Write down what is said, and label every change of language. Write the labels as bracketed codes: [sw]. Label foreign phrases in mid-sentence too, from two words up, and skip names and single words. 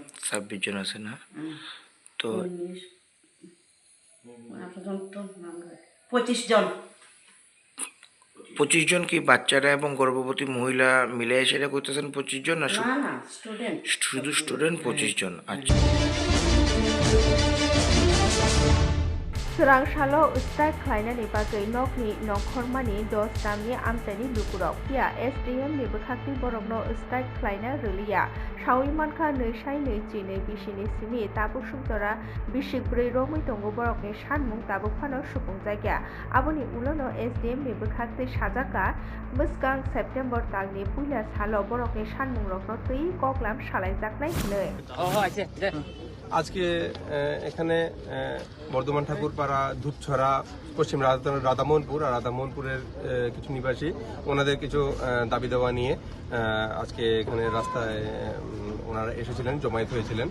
[bn] 26 জন আছে না তো 25 জন 25 জন কি বাচ্চারা এবং গর্ভবতী মহিলা মিলে সেটা করতেছেন 25 জন না না না স্টুডেন্ট শুধু স্টুডেন্ট 25 জন? আচ্ছা। [trp] Serangsalo strike khlainani bagai nokni nongkhormani 10 tamni amtani lukurok pia SDM ni bukhakti borokno strike khlaina riliya shawi mankha neusai neuchi nei bisini simi tabuk sumtora bisik brei romoi tongo borokni sanmung tabuk phano supung jaigya aboni ulono SDM ni bukhakti sajaka muskang September talni puila salo borokni sanmung rokno tui koklam salaijaknai hinoi [bn] আজকে এখানে বর্ধমান ঠাকুরপাড়া ধূপছড়া পশ্চিম রাধামোহনপুর আর রাধামোহনপুরের কিছু নিবাসী ওনাদের কিছু দাবি দেওয়া নিয়ে আজকে এখানে রাস্তায় ওনারা এসেছিলেন, জমায়েত হয়েছিলেন।